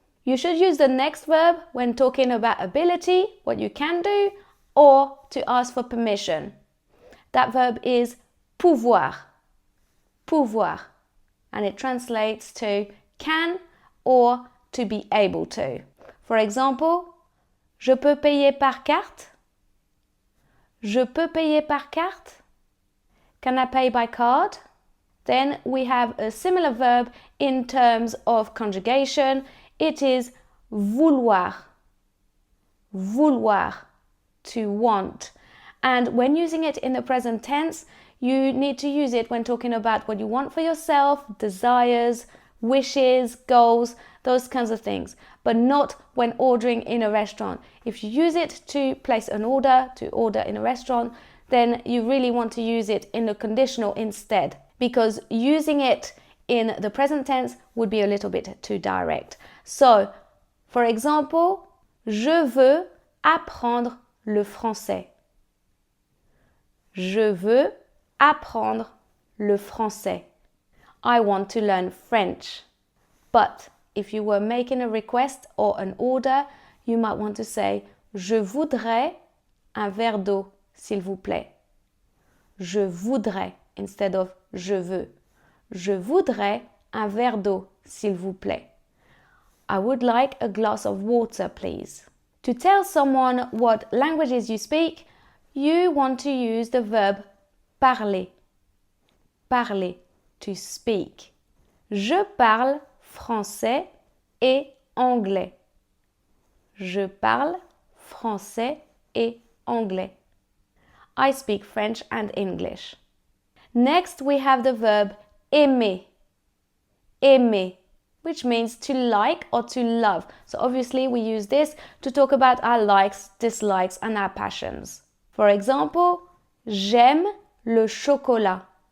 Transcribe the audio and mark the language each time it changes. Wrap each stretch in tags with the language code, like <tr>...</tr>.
<en>You should use the next verb when talking about ability, what you can do, or to ask for permission. That verb is pouvoir. Pouvoir. And it translates to can or to be able to. For example,</en> <fr>je peux payer par carte. Je peux payer par carte.</fr> <en>Can I pay by card? Then we have a similar verb in terms of conjugation. It is vouloir. Vouloir. To want. And when using it in the present tense, you need to use it when talking about what you want for yourself, desires, wishes, goals, those kinds of things, but not when ordering in a restaurant. If you use it to place an order, to order in a restaurant, then you really want to use it in the conditional instead, because using it in the present tense would be a little bit too direct. So, for example,</en> <fr>je veux apprendre le français. Je veux apprendre le français.</fr> <en>I want to learn French. But if you were making a request or an order, you might want to say</en> <fr>je voudrais un verre d'eau, s'il vous plaît.</fr> <en>Je voudrais instead of je veux. Je voudrais un verre d'eau, s'il vous plaît. I would like a glass of water, please. To tell someone what languages you speak, you want to use the verb parler. Parler, to speak.</en> <fr>Je parle français et anglais. Je parle français et anglais.</fr> <en>I speak French and English. Next, we have the verb aimer. Aimer, which means to like or to love. So obviously we use this to talk about our likes, dislikes and our passions. For example,</en> <fr>j'aime le chocolat.</fr>